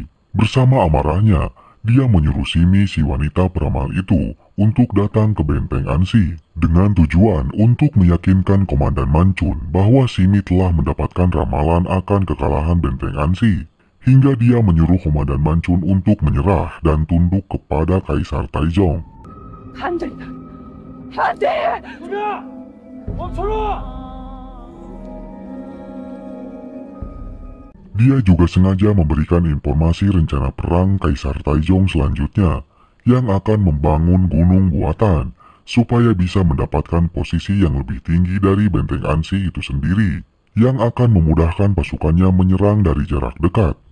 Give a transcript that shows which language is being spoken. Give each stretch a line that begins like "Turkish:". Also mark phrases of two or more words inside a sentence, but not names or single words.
Indonesian: Bersama amarahnya, dia menyuruh Simi si wanita peramal itu untuk datang ke benteng Ansi dengan tujuan untuk meyakinkan Komandan Mancun bahwa Simi telah mendapatkan ramalan akan kekalahan benteng Ansi, hingga dia menyuruh Komandan Mancun untuk menyerah dan tunduk kepada Kaisar Taizong.
Korean: 안 된다! 안 돼! 누가! 멈춰라!
Indonesian: Dia juga sengaja memberikan informasi rencana perang Kaisar Taizong selanjutnya yang akan membangun gunung buatan supaya bisa mendapatkan posisi yang lebih tinggi dari benteng Ansi itu sendiri yang akan memudahkan pasukannya menyerang dari jarak dekat.